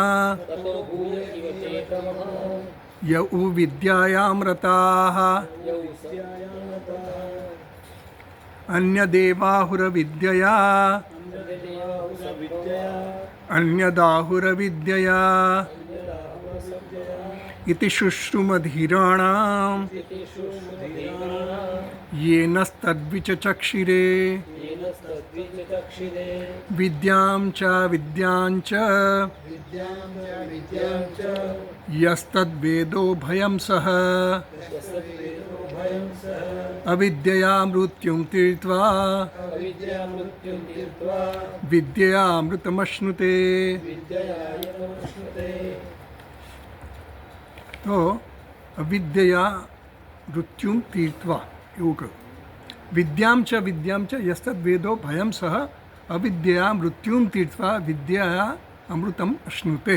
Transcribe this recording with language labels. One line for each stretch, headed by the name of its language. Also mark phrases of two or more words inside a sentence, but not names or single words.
Sanskrit: યૌ વિદ્યાયામૃતાઃ અન્યદાહુરવિદ્યયા इति शुश्रुमधीराणां येनस्तद्विचक्षिरे विद्यां च यस्तद्वेदो भयं सः अविद्यया मृत्युं तीर्त्वा विद्यामृतमश्नुते.
Gujarati: તો
Sanskrit: અવિદ્યયા મૃત્યુમ તીર્થવા
Gujarati: એવું કહ્યું.
Sanskrit: વિદ્યામ ચ યસ્તદ વેદો ભયમ સહ અવિદ્યયા મૃત્યુમ તીર્થવા વિદ્યા અમૃતમ અશ્નુતે.